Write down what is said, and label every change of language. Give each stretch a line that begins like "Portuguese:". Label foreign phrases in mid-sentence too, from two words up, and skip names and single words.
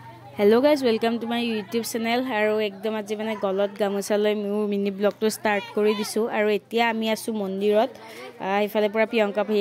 English: Hello guys, welcome to my YouTube channel.
Assamese: আৰু একদম আজি মানে গলত গামোচা লৈ মু
English: mini blog
Assamese: টো start কৰি দিছোঁ আৰু এতিয়া আমি আছোঁ মন্দিৰত ইফালে পূৰা Priyanka ভাই